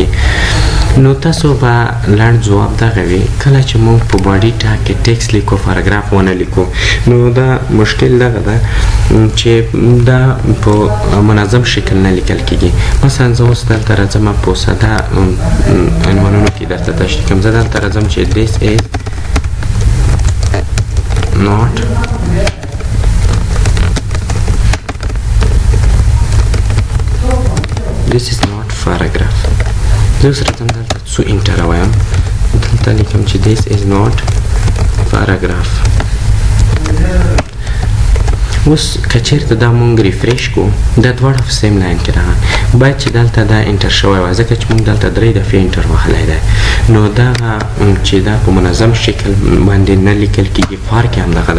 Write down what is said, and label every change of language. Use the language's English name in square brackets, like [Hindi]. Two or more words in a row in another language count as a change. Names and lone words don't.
[Pashto] نو تاسو به لنډ ځواب دغه وي کله چې موږ په [English] body tag [Pashto] کې ټیکسټ لیکو پاراګراف ونه لیکو نو دا مشکل دغه ده چې دا په منظم شکل نه لیکل کېږي. مثلا زه اوس دلته راځم په ساده عنوانونو کې درته تشریح کوم زه دلته راځم چې [English] this is not paragraph. [Pashto] زه اوس راځم دلته څو انټر وایم دلته لیکم چې [English] this is not paragraph. [Pashto] اوس که چېرته دا مونږ ریفریش کو دا دواړه په [English] same line [Pashto] کې راغله باید چې دلته دا انټر شوی وای ځکه چې مونږ دلته 3 دفعې انټر وهلی دی نو دغه چې دا په منظم شکل باندې نه لیکل کېږي فرق یې همدغه ده.